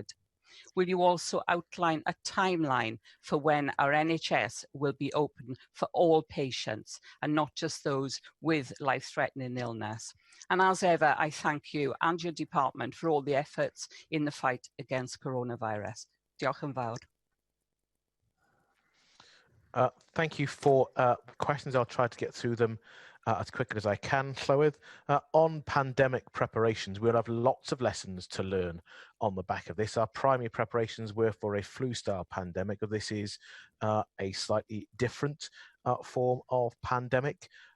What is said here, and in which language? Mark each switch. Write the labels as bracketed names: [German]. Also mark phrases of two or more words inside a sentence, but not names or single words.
[English] Will you also outline a timeline for when our NHS will be open for all patients and not just those with life-threatening illness? And as ever, I thank you and your department for all the efforts in the fight against coronavirus. [Welsh] Diolch yn fawr. [English] Thank you for questions. I'll try to get through them as quickly as I can, Llywydd. On pandemic preparations, we'll have lots of lessons to learn on the back of this. Our primary preparations were for a flu-style pandemic, but this is a slightly different form of pandemic.